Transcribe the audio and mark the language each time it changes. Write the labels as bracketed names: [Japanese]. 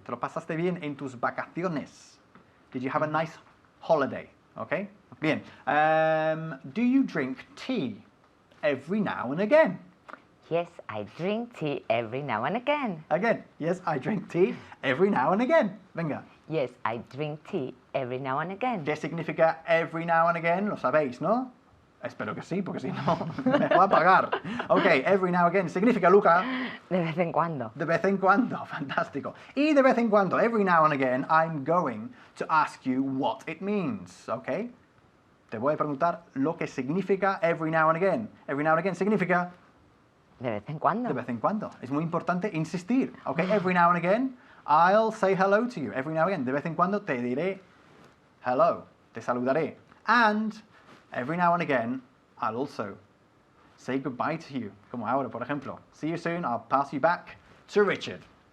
[Spanish] ¿Te lo pasaste bien en tus vacaciones? [English] Did you have a nice holiday? Okay? Bien. Do you drink tea every now and again? Yes, I drink tea every now and again. Again. Yes, I drink tea every now and again. [Spanish] Venga. [English] Yes, I drink tea every now and again. [Spanish] ¿Qué significa every now and again? Lo sabéis, ¿no? Espero que sí, porque si no, me va a pagar. [English] Ok, every now and again significa, Luca, [Spanish] De vez en cuando. de vez en cuando. Fantástico. Y de vez en cuando, [English] every now and again, I'm going to ask you what it means. [Spanish] Ok? Te voy a preguntar lo que significa [English] every now and again. Every now and again significa [Spanish] De vez en cuando. de vez en cuando. Es muy importante insistir. [English] Ok, every now and again, I'll say hello to you. Every now and again, [Spanish] de vez en cuando te diré hello. Te saludaré. [English] And every now and again, I'll also say goodbye to you. [Spanish] Como ahora, por ejemplo. [English] See you soon. I'll pass you back to Richard.